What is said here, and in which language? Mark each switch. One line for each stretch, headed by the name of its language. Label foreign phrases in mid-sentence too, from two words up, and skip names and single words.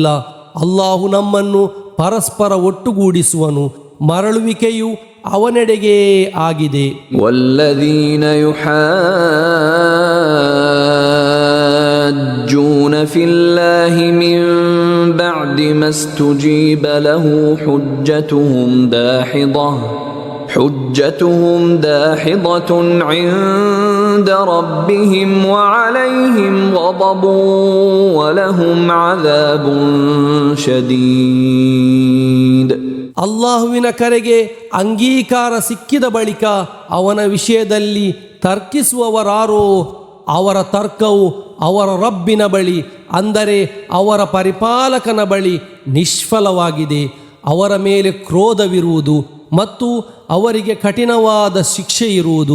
Kannada: ಅಲ್ಲಾಹು ನಮ್ಮನ್ನು ಪರಸ್ಪರ ಒಟ್ಟುಗೂಡಿಸುವನು, ಮರಳುವಿಕೆಯು ಅವನೆಡೆಗೆ ಆಗಿದೆ.
Arabic: والذين يحاجون في الله من بعد ما استجيب له حجتهم داحضة عند ربهم وعليهم غضب ولهم عذاب شديد.
Kannada: ಅಲ್ಲಾಹುವಿನ ಕರೆಗೆ ಅಂಗೀಕಾರ ಸಿಕ್ಕಿದ ಬಳಿಕ ಅವನ ವಿಷಯದಲ್ಲಿ ತರ್ಕಿಸುವವರಾರೋ ಅವರ ತರ್ಕವು ಅವರ ರಬ್ಬಿನ ಬಳಿ, ಅಂದರೆ ಅವರ ಪರಿಪಾಲಕನ ಬಳಿ ನಿಷ್ಫಲವಾಗಿದೆ. ಅವರ ಮೇಲೆ ಕ್ರೋಧವಿರುವುದು ಮತ್ತು ಅವರಿಗೆ ಕಠಿಣವಾದ ಶಿಕ್ಷೆ ಇರುವುದು.